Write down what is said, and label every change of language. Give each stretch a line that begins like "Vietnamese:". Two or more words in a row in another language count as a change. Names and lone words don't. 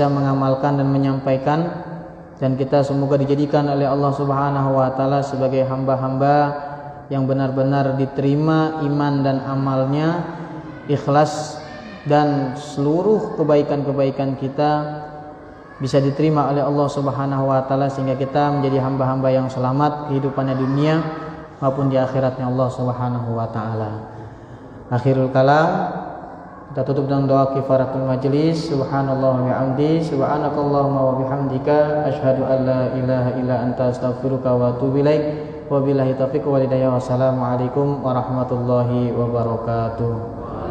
Indonesian: mengamalkan dan menyampaikan, dan kita semoga dijadikan oleh Allah
Arabic: سبحانه وتعالى
Indonesian: sebagai hamba-hamba yang benar-benar diterima iman dan amalnya, ikhlas, dan seluruh kebaikan-kebaikan kita bisa diterima oleh Allah
Arabic: سبحانه وتعالى
Indonesian: sehingga kita menjadi hamba-hamba yang selamat kehidupannya dunia maupun di akhiratnya Allah
Arabic: سبحانه وتعالى. آخر الكلام,
Indonesian: kita tutup dengan doa
Arabic: كفارة المجلس. سبحان الله وبحمده، سبحانك اللهم وبحمدك، أشهد أن لا إله إلا أنت، أستغفرك وأتوب إليك. وبالله التوفيق والهداية. والسلام عليكم ورحمة الله وبركاته.